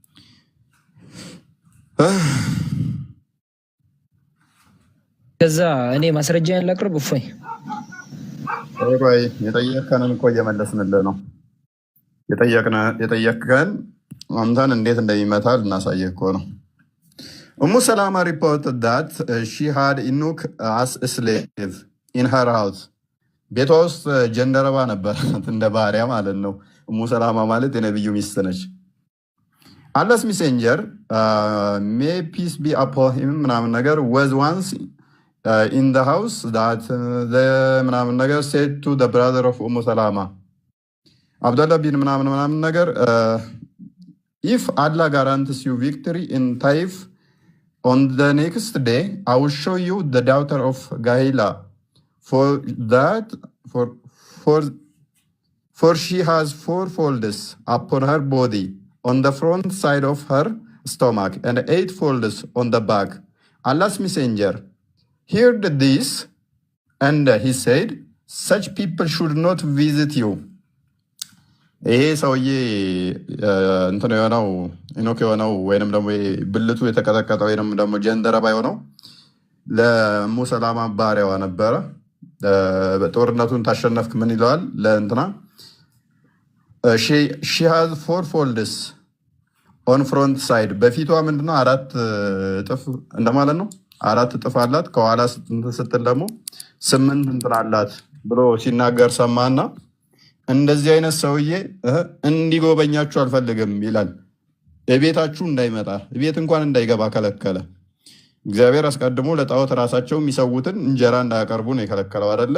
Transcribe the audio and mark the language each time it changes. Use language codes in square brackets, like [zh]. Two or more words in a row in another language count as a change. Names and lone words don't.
[am] ከዛ እኔ ማስረጃዬን ላቅርብ። እፎይ የጠየቅከንን እኮ እየመለስንልህ ነው። የጠየቅከን አንተን እንዴት እንደሚመታ ልናሳየህ እኮ ነው። [en] Umm Salama reported that she had Enoch as a slave in her house. [am] ቤቷ ውስጥ ጀንደረባ ነበራት እንደ ባሪያ ማለት ነው። ኡሙ ሰላማ ማለት የነብዩ ሚስት ነች። [en] Allah's messenger, may peace be upon him, [am] ምናምን ነገር [en] was once in the house that the [am] ምናምን ነገር [en] said to the brother of Umm Salama, Abdullah bin [am] ምናምን ነገር [en] if Allah guarantees you victory in Taif, on the next day, I will show you the daughter of Gahila, for she has 4 folds upon her body, on the front side of her stomach, and 8 folds on the back. Allah's messenger heard this, and he said, such people should not visit you. [am] ይሄ ሰውዬ እንትን የሆነው ኢኖክ የሆነው ወይንም ደግሞ ብልቱ የተቀጠቀጠ ወይንም ደግሞ ጀንደረባ የሆነው ለኡሙ ሰላማ ባሪያዋ ነበረ። ጦርነቱን ታሸነፍክ ምን ይለዋል ለእንትና [en] she has 4 folds on front side። [am] በፊቷ ምንድነው 4 እጥፍ እንደማለት ነው። 4 እጥፍ አላት። ከኋላ ስትል ደግሞ 8 እንትን አላት ብሎ ሲናገር ሰማና እንደዚህ አይነት ሰውዬ እንዲጎበኛችሁ አልፈልግም ይላል። የቤታችሁ እንዳይመጣ ቤት እንኳን እንዳይገባ ከለከለ። እግዚአብሔር አስቀድሞ ለጣዖት ራሳቸው የሚሰውትን እንጀራ እንዳያቀርቡ ነው የከለከለው አይደለ?